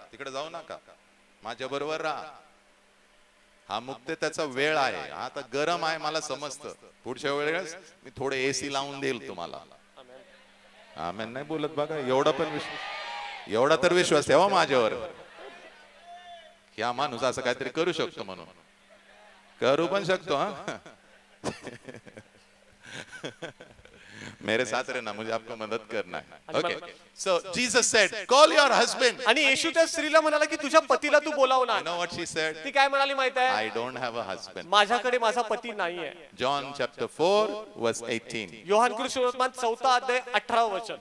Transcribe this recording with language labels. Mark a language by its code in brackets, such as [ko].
[mr] तिकडे जाऊ नका, माझ्या बरोबर राहा. हा मुक्ततेचा वेळ आहे. आता गरम आहे मला समजतं. पुढच्या वेळेस मी थोडे एसी लावून देईल तुम्हाला. आमेन नाही बोलत बघा. एवढा पण विश्वास, एवढा तर विश्वास ठेवा माझ्यावर. ह्या माणूस असं काहीतरी करू शकतो म्हणून. करू पण शकतो. [hi] हा मेरे साथ रहना, मुझे आपको मदद करना है. Okay. [en] So Jesus said, call your husband. [mr] आणि येशू त्या स्त्रीला म्हणाला की तुझ्या पतीला तू बोलाव ना. [en] You know what she said? [mr] ती काय म्हणाली माहित आहे? [en] I don't have a husband. [mr] माझ्याकडे माझा पती नाहीये. [en] John chapter 4 verse 18. [mr] योहान कृष्णवर्तमान 4था अध्याय 18वं वचन.